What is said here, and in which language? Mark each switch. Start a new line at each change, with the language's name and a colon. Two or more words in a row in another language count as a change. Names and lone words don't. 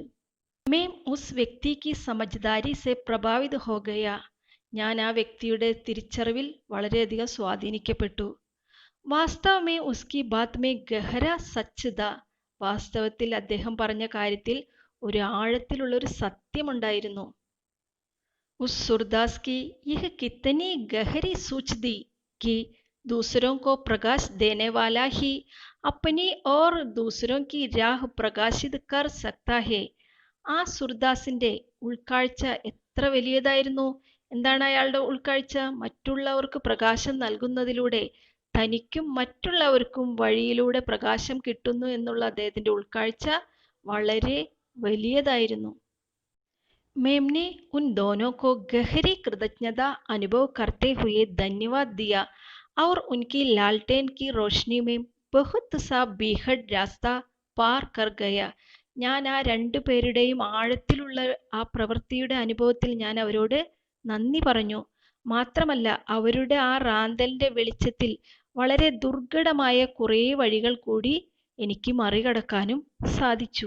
Hindi: मैं उस व्यक्ति की समझदारी से प्रभावित हो गया,
Malayalam: ഞാൻ ആ വ്യക്തിയുടെ തിരിച്ചറിവിൽ വളരെയധികം സ്വാധീനിക്കപ്പെട്ടു.
Hindi: वास्तव में उसकी बात में गहरा सच था,
Malayalam: വാസ്തവത്തിൽ അദ്ദേഹം പറഞ്ഞ കാര്യത്തിൽ ഒരു ആഴത്തിലുള്ളൊരു സത്യമുണ്ടായിരുന്നു.
Hindi: उस सूरदास की यह कितनी गहरी सोच थी कि दूसरों को प्रकाश देने वाला ही अपनी और दूसरों की राह प्रकाशित कर सकता है.
Malayalam: ആ സുർദാസിന്റെ ഉൾക്കാഴ്ച എത്ര വലിയതായിരുന്നു! എന്താണ് അയാളുടെ ഉൾക്കാഴ്ച? മറ്റുള്ളവർക്ക് പ്രകാശം നൽകുന്നതിലൂടെ തനിക്കും മറ്റുള്ളവർക്കും വഴിയിലൂടെ പ്രകാശം കിട്ടുന്നു എന്നുള്ള അദ്ദേഹത്തിന്റെ ഉൾക്കാഴ്ച വളരെ വലിയതായിരുന്നു.
Hindi: मेमने उन दोनों को गहरी कृतज्ञता अनुभव करते हुए धन्यवाद दिया और उनकी लालटेन की रोशनी में बहुत सा बेहद रास्ता पार कर गया.
Malayalam: ഞാൻ ആ രണ്ടു പേരുടെയും ആഴത്തിലുള്ള ആ പ്രവൃത്തിയുടെ അനുഭവത്തിൽ ഞാൻ അവരോട് നന്ദി പറഞ്ഞു. മാത്രമല്ല അവരുടെ ആ റാന്തലിന്റെ വെളിച്ചത്തിൽ വളരെ ദുർഘടമായ കുറേ വഴികൾ കൂടി എനിക്ക് മറികടക്കാനും സാധിച്ചു.